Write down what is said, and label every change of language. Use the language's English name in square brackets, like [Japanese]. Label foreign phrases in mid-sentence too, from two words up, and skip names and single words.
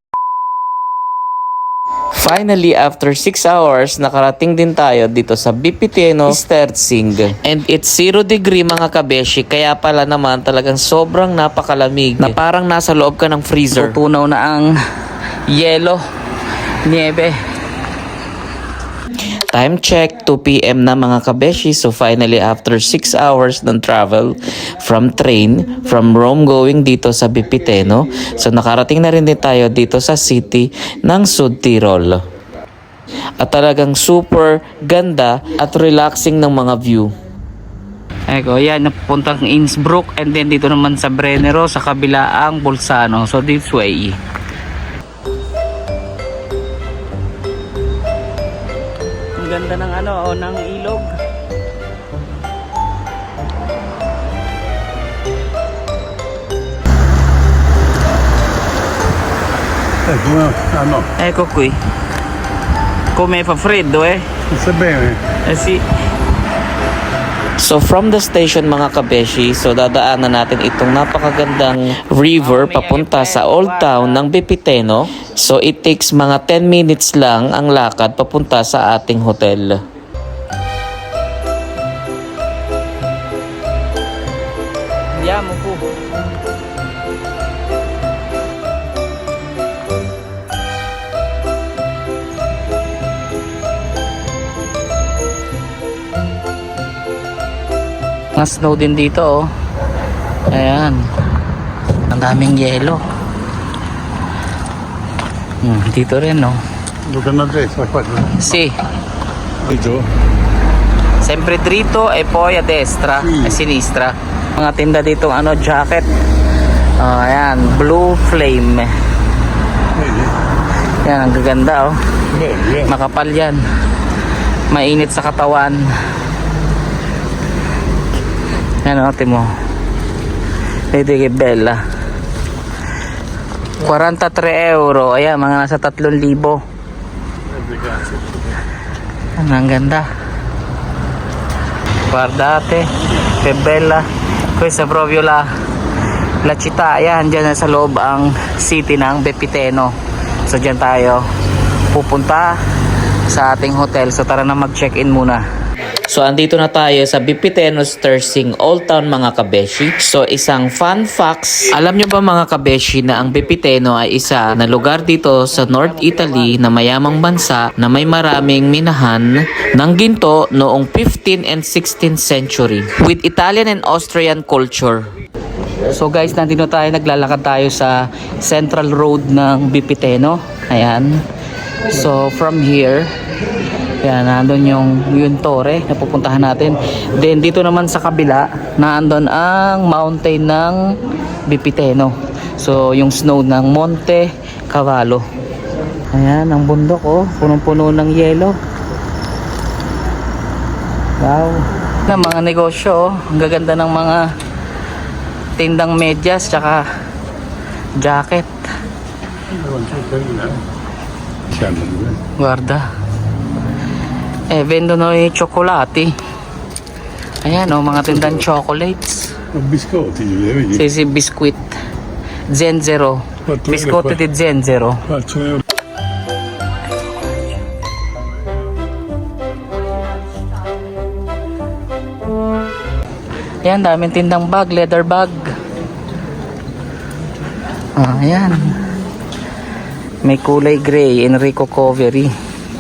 [English] Finally, after 6 hours, [Filipino] nakarating din tayo dito sa Bipiteno Sterzing. [English] And it's 0 degree [Filipino] mga kabeshi, kaya pala naman talagang sobrang napakalamig na parang nasa loob ka ng freezer. Tutunaw na ang yelo, niebe. [English] Time check, [Filipino] 2 PM na mga kabeshi. [English] So finally, after 6 hours [Filipino] ng [English] travel from train, from Rome going [Filipino] dito sa Bipiteno, so nakarating na rin din tayo dito sa city ng Sud Tirol. At talagang super ganda at relaxing ng mga view. Eko, yan, napupuntang Innsbruck, [English] and then [Filipino] dito naman sa Brennero, sa kabila ang Bolzano. [English] So this way. [Filipino] Ganda ng ng ilog. [Italian] Ecco qui. Come fa freddo Sta bene. sì. [English] So from the station [Filipino] mga kabeshi, so dadaanan natin itong napakagandang river papunta sa Old Town ng Bipiteno. [English] So it takes [Filipino] mga 10 minutes lang ang lakad papunta sa ating hotel. Usciamo po. Mga snow din dito, oh. Ayan. Ang daming yelo. Dito rin, no? [English] Look at [Italian] destra qua. Sì. [Filipino] Dito? [Italian] Sempre dritto e poi a destra e sinistra. [Filipino] Mga tinda dito ano, jacket. Ayan, blue flame. [Italian] Vedi? [Filipino] Yan, ang gaganda, oh. [Italian] Belli, eh? [Filipino] Makapal yan. Mainit sa katawan. Yan, oh, timo. [Italian] Vedi che bella. 43 euro. [Filipino] Ayan, mga nasa 3,000. Ang ganda. [Italian] Guardate che bella. Questa è proprio la città. [Filipino] Ayan, dyan sa loob ang city ng Bepiteno. So dyan tayo pupunta sa ating hotel. So tara na mag-check-in muna. So andito na tayo sa Bipitenos Tersing Old Town mga kabeshi. So isang [English] fun facts. [Filipino] Alam nyo ba mga kabeshi na ang Bipiteno ay isa na lugar dito sa North Italy na mayamang bansa na may maraming minahan ng ginto noong [English] 15th and 16th century with Italian and Austrian culture. So guys, [Filipino] nandito tayo, naglalakad tayo sa Central Road ng Bipiteno. Ayan. [English] So from here, [Filipino] yan, nandun yung Torre na pupuntahan natin. Then dito naman sa kabila, nandun ang mountain ng Bipiteno. So yung snow ng Monte Cavallo. Ayan, ang bundok, oh, punong-puno ng yelo. Wow. Na mga negosyo, oh. Ang gaganda ng mga tindang medyas tsaka jacket. [Italian] Guarda. Vendono i cioccolati. [Filipino] Ayan, oh, mga tindang chocolates. [Italian] Biscotti, vedi? Sì, sì, biscuit. Zenzero. Biscotti di zenzero. 4 euro. [Filipino] Ayan, daming tindang bag, [English] leather bag. [Filipino] Ayan. May kulay gray, Enrico Coveri.